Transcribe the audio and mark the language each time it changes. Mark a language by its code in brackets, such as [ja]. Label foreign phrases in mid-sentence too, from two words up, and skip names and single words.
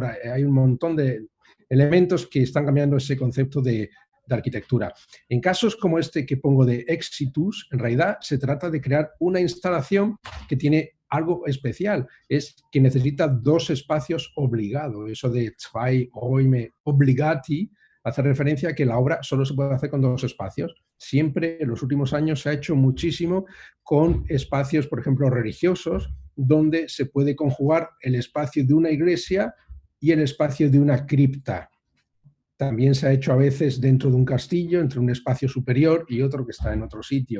[es] Hay un montón de elementos que están cambiando ese concepto de arquitectura. En casos como este que pongo de Exitus, en realidad se trata de crear una instalación que tiene algo especial, es que necesita dos espacios obligados. Eso de [de] zwei Räume [es] obligati hace referencia a que la obra solo se puede hacer con dos espacios. Siempre en los últimos años se ha hecho muchísimo con espacios, por ejemplo, religiosos, donde se puede conjugar el espacio de una iglesia y el espacio de una cripta. También se ha hecho a veces dentro de un castillo, entre un espacio superior y otro que está en otro sitio.